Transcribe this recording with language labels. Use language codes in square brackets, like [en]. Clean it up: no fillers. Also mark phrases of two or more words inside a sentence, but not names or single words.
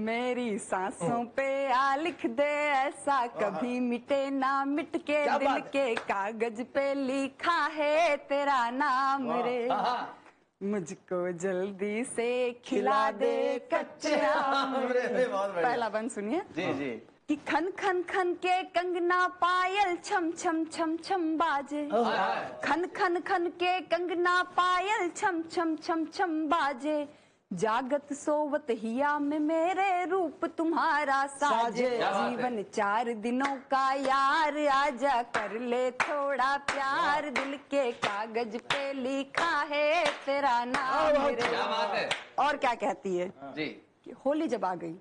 [hi] मेरी सांसों पे आ लिख दे ऐसा, कभी मिटे ना मिट के दिल के कागज पे लिखा है तेरा नाम रे। मुझको जल्दी से खिला दे कच्चे आम रे। पहला बंद सुनिए। जी जी। कि खन खन खन के कंगना पायल छम छम छम छम बाजे, खन खन खन के कंगना पायल छम छम छम छम बाजे, जागत सोवत हिया में मेरे रूप तुम्हारा साजे, जीवन 4 दिनों का यार आजा कर ले थोड़ा प्यार, दिल के कागज पे लिखा है तेरा नाम रे। क्या बात है। और क्या कहती है जी। कि होली जब आ गई,